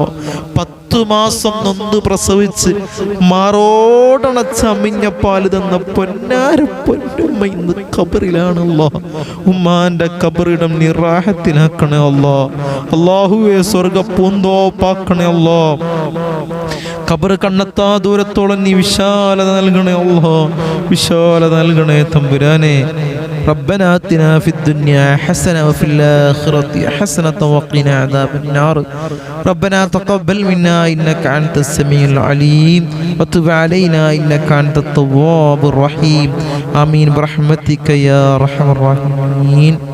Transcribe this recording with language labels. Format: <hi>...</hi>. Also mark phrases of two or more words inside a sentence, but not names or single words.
<ml>10 മാസം നൊന്ത് പ്രസവിച്ച് മാറോടണച്ച അമിഞ്ഞ പാല് തന്ന പൊന്നാര പൊന്നുമ്മ ഇന്ന് ഖബറിലാണല്ലോ. ഉമ്മാന്റെ ഖബറിടം നീ റാഹത്തിലാക്കണേ അല്ലാ. അല്ലാഹുവേ, സ്വർഗ പൂന്തോപ്പാക്കണേ അല്ലാ. ഖബർ കണ്ണെത്താ ദൂരത്തോളം നീ വിശാലത നൽകണേ അല്ലാ, വിശാലത നൽകണേ തമ്പുരാനെ.</ml> <ar>ربنا آتنا في الدنيا حسنة وفي الآخرة حسنة وقنا عذاب النار. ربنا تقبل منا إنك أنت السميع العليم وتب علينا إنك أنت التواب الرحيم. آمين برحمتك يا أرحم الراحمين.</ar>